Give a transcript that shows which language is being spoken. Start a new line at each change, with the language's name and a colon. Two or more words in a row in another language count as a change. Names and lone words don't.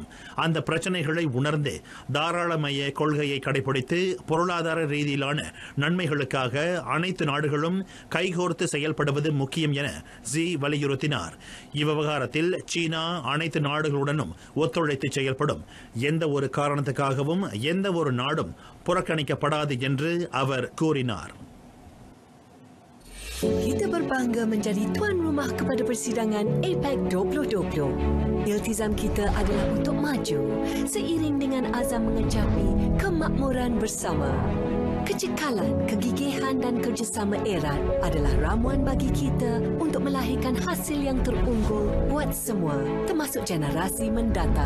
Tamil: அந்த பிரச்சனைகளை உணர்ந்து தாராளமய கொள்கையை கடைபிடித்து பொருளாதார ரீதியிலான நன்மைகளுக்காக அனைத்து நாடுகளும் கைகோர்த்து செயல்படுவது முக்கியம் என ஜி வலியுறுத்தினார். இவ்விவகாரத்தில் சீனா அனைத்து நாடுகளுடனும் ஒத்துழைத்து செயல்படும். எந்த ஒரு காரணத்துக்காகவும் எந்த ஒரு நாடும் புறக்கணிக்கப்படாது என்று அவர் கூறினார்.
Malay: Kita berbangga menjadi tuan rumah kepada persidangan APEC 2020. Iltizam kita adalah untuk maju seiring dengan azam mengecapi kemakmuran bersama. Kecekalan, kegigihan dan kerjasama erat adalah ramuan bagi kita untuk melahirkan hasil yang terunggul buat semua, termasuk generasi mendatang.